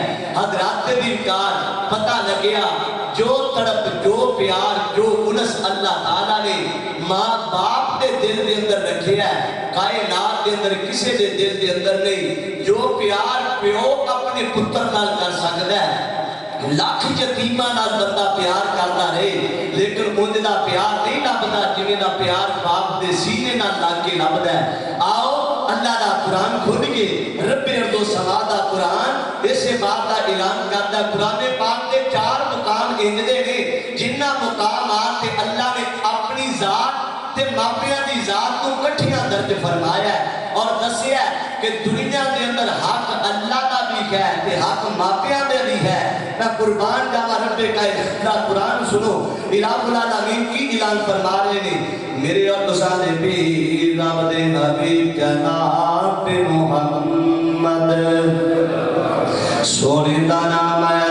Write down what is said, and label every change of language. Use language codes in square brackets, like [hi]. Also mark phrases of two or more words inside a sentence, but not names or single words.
[pa] حضرات دیدار پتہ لگیا جو تڑپ جو پیار جو انس اللہ تعالیٰ نے ماں باپ دے دل دے اندر رکھیا ہے کائنات دے اندر کسے دے دل دے اندر نہیں. جو پیار پیو اپنے پتر نال کر سکتا ہے, لاکھ یتیمہ نال بندہ پیار کرتا رہے لیکن انج دا پیار نہیں لبدا جویں دا پیار باپ دے سینے نال لگ کے لبدا ہے. آؤ اللہ دا قرآن کھول کے رب ارض و سما دا قرآن اسے بات دا اعلان کرتا ہے. قرآن پاک دے 4 مقام انجدے نے جنہ مقامات تے اللہ نے اپنی ذات تے ماپیاں دی ذات کو کٹھیاں درج فرمایا ہے اور دسیا ہے کہ دنیا دے اندر حق اللہ دا بھی ہے تے حق ماپیاں دے بھی ہے. میں قربان جاوا رب کا قرآن سنو. الہ العالمین کی اعلان فرما رہے نے میرے اور تساں دے پیر رب دے حبیب جناب محمد سونے دا نام ہے.